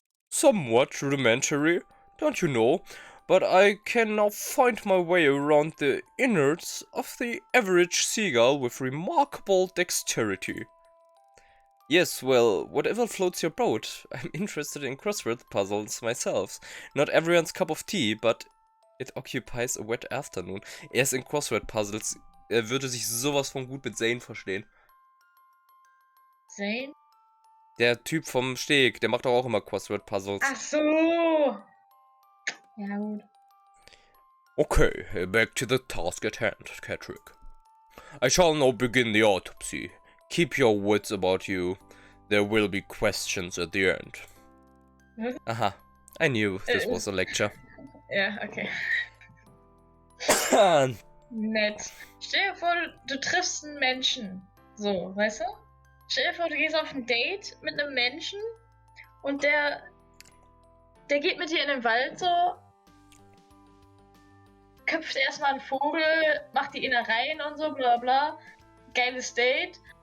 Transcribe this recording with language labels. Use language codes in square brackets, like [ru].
[en] Somewhat rudimentary, don't you know, but I can now find my way around the innards of the average seagull with remarkable dexterity. Yes, well, whatever floats your boat. I'm interested in crossword puzzles myself. Not everyone's cup of tea, but it occupies a wet afternoon. [de] Er ist in Crossword Puzzles. Er würde sich sowas von gut mit Zane verstehen. Zane? Der Typ vom Steg, der macht doch auch immer Crossword Puzzles. Ach so! Ja, gut. [en] Okay, back to the task at hand, Catrick. I shall now begin the autopsy. Keep your wits about you. There will be questions at the end. Aha, I knew this was a lecture. [de] Ja, okay. Nett. Stell dir vor, du triffst einen Menschen. So, weißt du? Stell dir vor, du gehst auf ein Date mit einem Menschen und der geht mit dir in den Wald so, köpft erstmal einen Vogel, macht die Innereien und so, bla bla. Geiles Date.